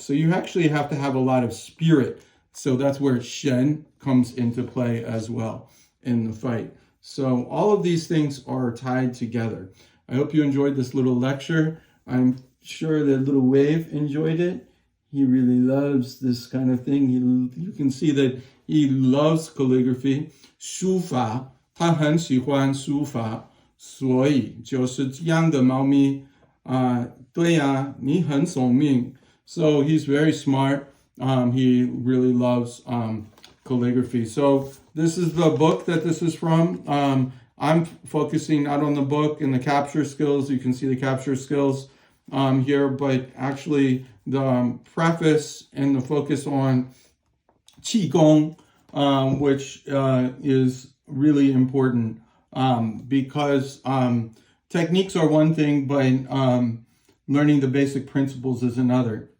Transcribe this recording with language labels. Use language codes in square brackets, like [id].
[en] So you actually have to have a lot of spirit. So that's where Shen comes into play as well in the fight. So all of these things are tied together. I hope you enjoyed this little lecture. I'm sure that little Wave enjoyed it. He really loves this kind of thing. You can see that he loves calligraphy. [zh] 书法，他很喜欢书法，所以就是这样的猫咪。对呀，你很聪明。 [en] So he's very smart. He really loves calligraphy. So this is the book that this is from. I'm focusing not on the book and the capture skills. You can see the capture skills here, but actually the preface and the focus on Qigong, which is really important because techniques are one thing, but learning the basic principles is another.